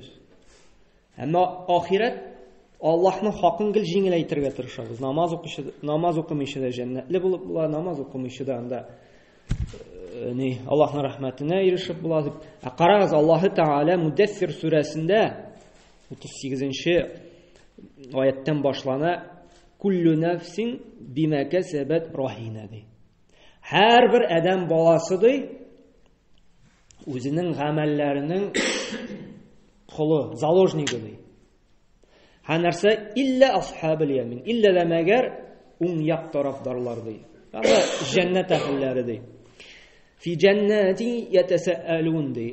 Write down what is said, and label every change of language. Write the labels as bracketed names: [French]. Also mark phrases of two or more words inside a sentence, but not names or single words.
[Tatar] Әмма ахират Аллаһның хакын гел җиңеләйтергә тырышабыз. Намаз укымыйчы да җәннәтле булып була, намаз укымыйчы да анда Аллаһның рәхмәтенә ирешеп була дип. Карагыз, Аллаһы Тәгалә Муддассир сүрәсендә 38-нче аяттан башлана: [Arabic] كل نفس بما كسبت رهينة ди. [Tatar] Һәр бер адәм баласы ди үзенең гамәлләренең кулы, заложнигы ди. Һәр нәрсә [Arabic] إلا أصحاب اليمين, [Tatar] илля да мәгәр уң як тарафдарлар ди. Ягъни җәннәт әһелләре ди. [Arabic] في جنات يتساءلون [Tatar] ди.